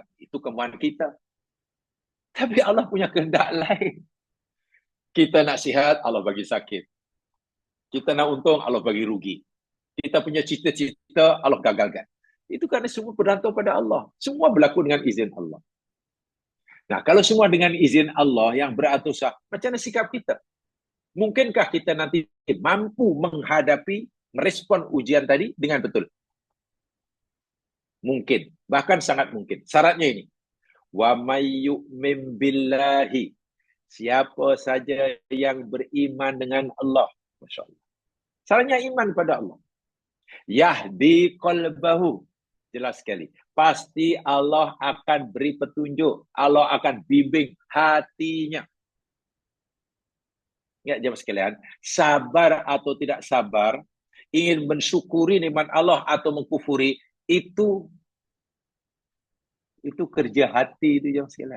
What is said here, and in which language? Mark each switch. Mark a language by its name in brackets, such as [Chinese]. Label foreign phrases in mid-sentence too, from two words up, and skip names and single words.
[Malay] Itu kemauan kita. Tapi Allah punya kehendak lain. Kita nak sihat, Allah bagi sakit. Kita nak untung, Allah bagi rugi. Kita punya cita-cita, Allah gagalkan. Itu kerana semua bergantung pada Allah. Semua berlaku dengan izin Allah. Nah, kalau semua dengan izin Allah yang beratur sah, macam mana sikap kita? Mungkinkah kita nanti mampu menghadapi, merespon ujian tadi dengan betul? Mungkin. Bahkan sangat mungkin. Syaratnya ini. [Arabic] ومن يؤمن بالله. [Malay] Siapa saja yang beriman dengan Allah. [Arabic] ما شاء الله. [Malay] Syaratnya iman pada Allah. [Arabic] يهد قلبه. [Malay] Jelas sekali. Pasti Allah akan beri petunjuk. Allah akan bimbing hatinya. Ingat jemaah sekalian, sabar atau tidak sabar, ingin mensyukuri nikmat Allah atau mengkufuri, itu kerja hati itu jemaah sekalian.